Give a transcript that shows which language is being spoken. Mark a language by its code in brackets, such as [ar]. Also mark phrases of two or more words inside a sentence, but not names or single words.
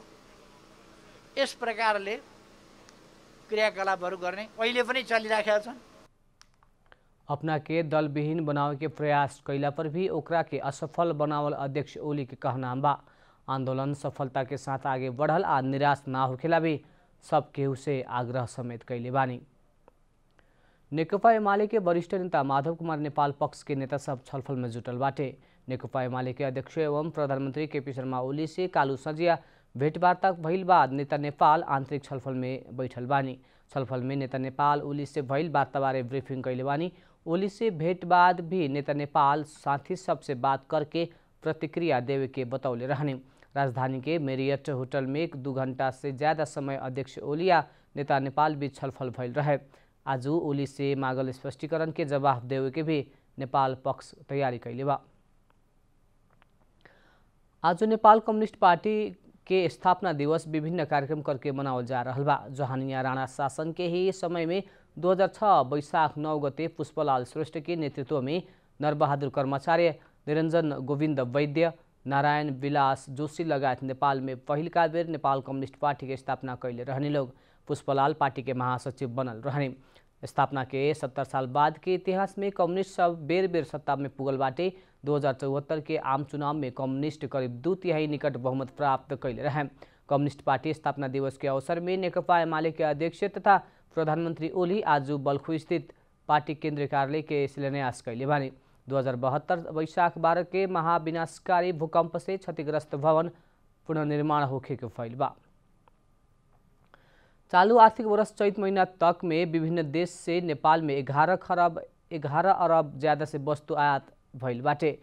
[ne] यस प्रकारले क्रियाकलापहरू गर्ने अहिले पनि चलिराखेका छन्। [bho] अपना के दल विहीन बनावे के प्रयास कैला पर भी ओकरा के असफल बनावल अध्यक्ष ओली के कहना बा। आंदोलन सफलता के साथ आगे बढ़ल आ निराश ना होखेला भी सब केहू से आग्रह समेत कैले बानी। नेकपा एमाले के वरिष्ठ नेता माधव कुमार नेपाल पक्ष के नेता सब छलफल में जुटल बाटे। नेकपा एमाले के अध्यक्ष एवं प्रधानमंत्री केपी शर्मा ओली से कालू संजिया भेंटवार्ता भइल बाद नेता नेपाल आंतरिक छलफल में बैठल बानी। छलफल में नेता नेपाल ओली से भइल वार्ता बारे ब्रीफिंग कैले बानी। ओली से भेंट बाद भी नेता नेपाल साथी सबसे बात करके प्रतिक्रिया देवे के बतौले रहने। राजधानी के मेरियट होटल में 2 घंटा से ज़्यादा समय अध्यक्ष ओलिया नेता नेपाल बीच छलफल भइल रहे। आज ओली से मागल स्पष्टीकरण के जवाब देवे के भी नेपाल पक्ष तैयारी कैले बा। आज नेपाल कम्युनिस्ट पार्टी के स्थापना दिवस विभिन्न कार्यक्रम करके मनावल जा रहा बा। जहानिया राणा शासन के ही समय में 2006 वैशाख 9 गते पुष्पलाल श्रेष्ठ के नेतृत्व में नरबहादुर कर्माचार्य, निरंजन गोविंद वैद्य, नारायण विलास जोशी लगायत नेपाल में पहिलका बेर नेपाल कम्युनिस्ट पार्टी के स्थापना कैले रहने लोग पुष्पलाल पार्टी के महासचिव बनल रहने। स्थापना के 70 साल बाद के इतिहास में कम्युनिस्ट सब बेर बेर सत्ता में पुगल बाटे। 2074 के आम चुनाव में कम्युनिस्ट करीब 2/3 निकट बहुमत प्राप्त कैले रहे। कम्युनिस्ट पार्टी स्थापना दिवस के अवसर में नेकपा एमाले के अध्यक्ष तथा प्रधानमंत्री ओली आज बल्खु स्थित पार्टी केंद्रीय कार्यालय के शिलान्यास कैले बानी। 2072 वैशाख 12 के महाविनाशकारी भूकंप से क्षतिग्रस्त भवन पुनर्निर्माण होखे के फैल बा। चालू आर्थिक वर्ष चैत महीना तक में विभिन्न देश से नेपाल में 11 अरब ज्यादा से वस्तु आयात भइल बाटे।